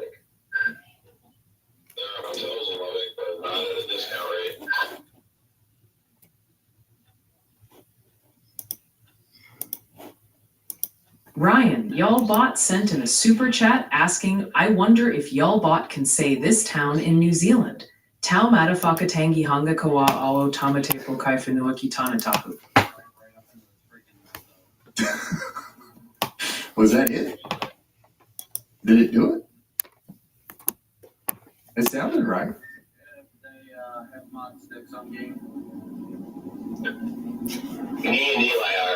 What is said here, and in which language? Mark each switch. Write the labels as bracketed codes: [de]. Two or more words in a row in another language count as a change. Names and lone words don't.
[en] There are hotels in Lubbock, but not at a discount rate. Ryan, Y'all Bot sent in a super chat asking, I wonder if Y'all Bot can say this town in New Zealand. Tau Matafakatangi Hanga Kawa Ao Tamate Pokai Whenua Kitana Tapu. Was that it? Did it do it? It sounded right. They have mod sticks on game. Me and Eli are.